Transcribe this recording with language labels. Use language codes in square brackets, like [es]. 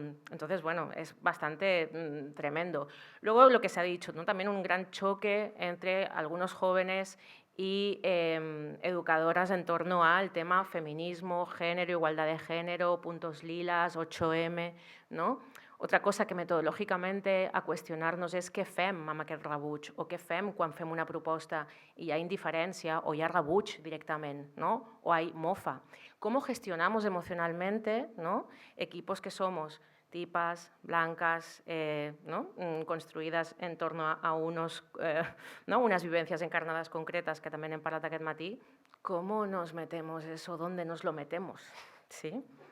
[es] Entonces, bueno, es bastante tremendo. Luego, lo que se ha dicho, ¿no? También un gran choque entre algunos jóvenes y educadoras en torno al tema feminismo, género, igualdad de género, puntos lilas, 8M, no? Otra cosa que [ca] metodològicament a qüestionar-nos és què fem amb aquest rebuig o què fem quan fem una proposta i hi ha indiferència o hi ha rebuig directament, ¿no? [es] O hay mofa. ¿Cómo gestionamos emocionalmente, ¿no? Equipos que somos tipas, blancas, ¿no? Construïdes en torno a ¿no? unas vivencias encarnadas concretas que también [ca] hem parlat aquest matí. [es] ¿Cómo nos metemos eso? ¿Dónde nos lo metemos? ¿Sí?